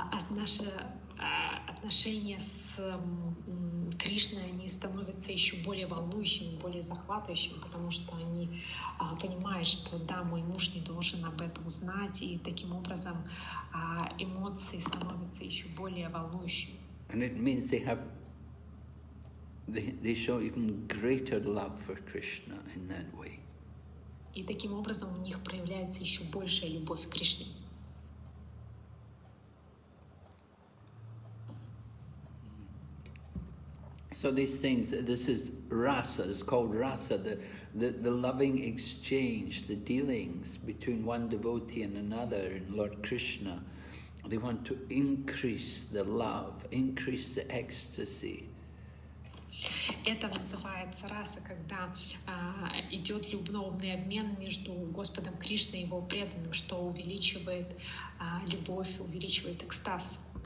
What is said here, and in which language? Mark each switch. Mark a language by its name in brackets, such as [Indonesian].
[Russian] Наши отношения с Кришной, они становятся еще более волнующими, более захватывающими, потому что они понимают, что да, мой муж не должен об этом знать, и таким образом эмоции становятся еще более волнующими. [English] And it means they show even greater love for Krishna in that way. [Russian] И таким образом у них проявляется еще большая любовь к Кришне. [English] So these things, this is rasa, it's called rasa, the loving exchange, the dealings between one devotee and another in Lord Krishna. They want to increase the love, increase the ecstasy. [Russian] Это называется раса, когда идет любовный обмен между Господом Кришной и Его преданным, что увеличивает любовь, увеличивает экстаз.